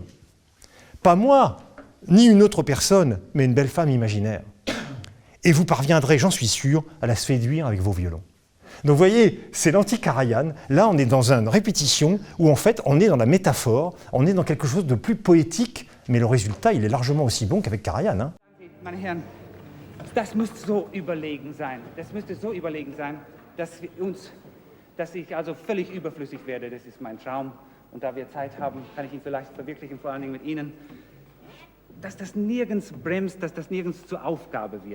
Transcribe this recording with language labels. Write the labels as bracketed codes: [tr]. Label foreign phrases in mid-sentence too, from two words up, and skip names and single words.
[fr] Pas moi, ni une autre personne, mais une belle femme imaginaire. Et vous parviendrez, j'en suis sûr, à la séduire avec vos violons. Donc vous voyez, c'est l'anti-Karajan. Là, on est dans une répétition où en fait, on est dans la métaphore, on est dans quelque chose de plus poétique, mais le résultat, il est largement aussi bon qu'avec Karajan. Hein. [de] Meine Herren, das müsste so überlegen sein. Das müsste so überlegen sein, dass ich also völlig überflüssig werde. Das ist mein Traum. Und da wir Zeit haben, kann ich ihn vielleicht verwirklichen, vor allen Dingen mit Ihnen. Dass das nirgends bremst, dass das nirgends zur Aufgabe wird.